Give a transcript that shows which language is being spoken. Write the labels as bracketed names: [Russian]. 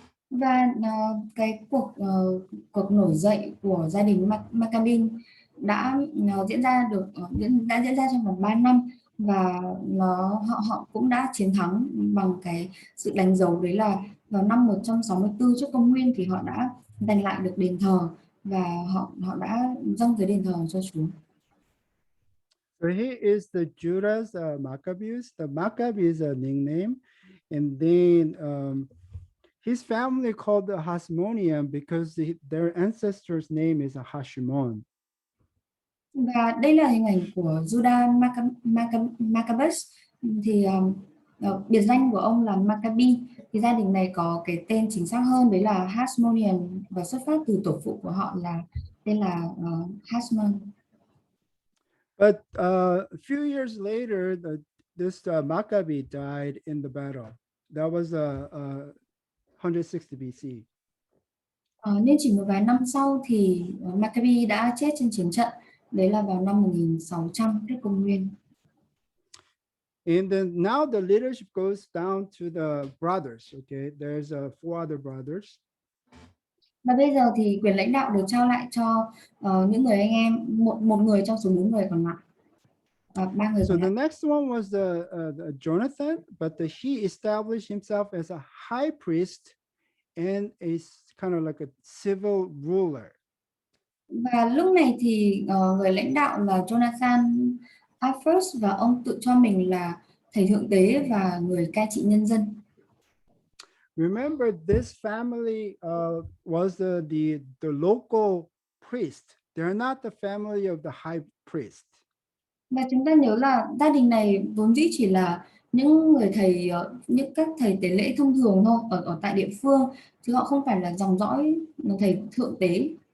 [Vietnamese] Và cái cuộc nổi dậy của gia đình Maccabee đã diễn ra trong vòng 3 năm, và họ cũng đã chiến thắng bằng cái sự đánh dấu, đấy là vào năm 164 trước công nguyên thì họ đã giành lại được đền thờ, và họ đã dâng cái đền thờ cho Chúa. [English] So he is the Judas Maccabees. The Maccabees is a nickname, and then his family called the Hasmonean because their ancestor's name is a Hashimon. [Vietnamese] Và đây là hình ảnh của Judah Maccabeus, thì biệt danh của ông là Maccabee, thì gia đình này có cái tên chính xác hơn đấy là Hasmonean, và xuất phát từ tổ phụ của họ là tên là Hasmon. [English] But a few years later, this Maccabee died in the battle. That was 160 BC. [Vietnamese] Nhưng chỉ một vài năm sau thì Maccabee đã chết trên chiến trận, đấy là vào năm 1600 trước công nguyên. [English] And then now the leadership goes down to the brothers. Okay, there's four other brothers. [Vietnamese] Và bây giờ thì quyền lãnh đạo được trao lại cho những người anh em, một người trong số 4 người còn lại. Ba người [English] So [Vietnamese] còn [English] the [Vietnamese] lại. [English] next one was the Jonathan, but he established himself as a high priest and a kind of like a civil ruler. [Vietnamese] Và lúc này thì người lãnh đạo là Jonathan Alphonse, và ông tự cho mình là thầy thượng tế và người cai trị nhân dân. [English] Remember, this family was the local priest. They're not the family of the high priest. [Vietnamese] Và chúng ta nhớ là gia đình này vốn dĩ chỉ là những người thầy, những các thầy tế lễ thông thường thôi, ở tại địa phương, chứ họ không phải là dòng dõi thầy thượng tế.